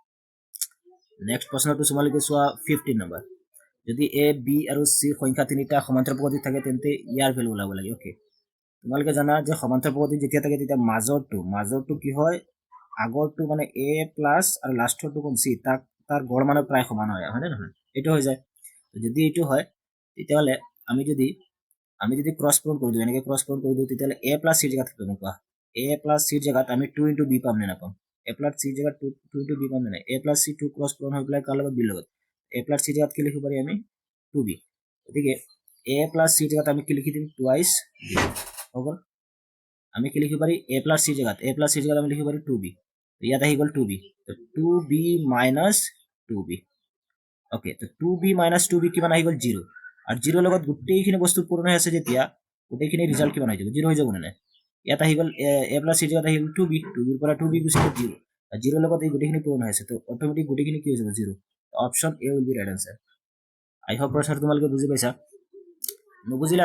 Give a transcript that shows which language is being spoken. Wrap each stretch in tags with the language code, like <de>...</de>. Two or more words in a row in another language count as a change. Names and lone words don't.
<as>নেক্সট প্ৰশ্নটো তোমালোকে চোৱা 15 নম্বৰ যদি এ বি আৰু সি সংখ্যা তিনিটা সমান্তৰাল প্ৰগতিত থাকে তেন্তে ইয়াৰ ভ্যালু ওলাব লাগে ওকে তোমালোকে জানা যে সমান্তৰাল প্ৰগতি যেতিয়া থাকে তেতিয়া মাজৰটো কি হয় আগৰটো মানে</as> <en>a plus</en> <as>আৰু লাষ্টৰটো কোন সি তাৰ গড় মানে প্ৰায় সমান হয় হয়নে নহয় এইটো হৈ যায় যদি এইটো হয় তেতিয়াহলে আমি যদি</as> <en>cross product</en> <as>কৰি দিওঁ এনেকৈ</as> <en>cross product</en> <as>কৰি দিওঁ তেতিয়াহলে</as> <en>a plus c</en> <as>জায়গাত কি পাম</as> <en>a plus c</en> <as>জায়গাত আমি 2</as> <en>into b</en> <as>পাম নে নাপাম</as> <en>a plus c</en> <as>জায়গাত</as> <en>2 into b</en> <as>পাম নে</as> <en>a plus c 2 cross product</en> <as>হৈ পেলাই কাৰ লগত b লগত</as> <en>a plus c</en> <as>জায়গাত কি লিখিব পাৰি আমি 2b গতিকে</as> <en>a plus c</en> <as>জায়গাত আমি কি লিখি দিম</as> <en>twice b</en> <as>হ'ব আমি কি লিখিব পাৰি</as> <en>a plus c</en> <as>জায়গাত আমি লিখিব পাৰি 2b ইয়াত আহি গল 2b তো</as> <en>2b minus 2b</en> <as>ওকে তো</as> <en>2b minus 2b</en> <as>কিমান আহি গল 0 আর 0 লগত গোটেইখিনি বস্তু পূৰণ হৈ আছে যেতিয়া গোটেইখিনি ৰিজাল্ট কিমান হৈ যাব 0 হৈ যাব না ইয়াত আহি গল</as> <en>a plus c</en> <as>জায়গাত আহি গল 2b 2b ৰ পৰা 2b গুছি গল 0 আর 0 লগত এই গোটেইখিনি পূৰণ হৈ আছে তো অটোমেটিক গোটেইখিনি কি হৈ যাব 0</as> <en>option a will be right answer I hope</en> <as>প্ৰশ্ন তোমালোকে বুজি পাইছা নুবুজিলে</as>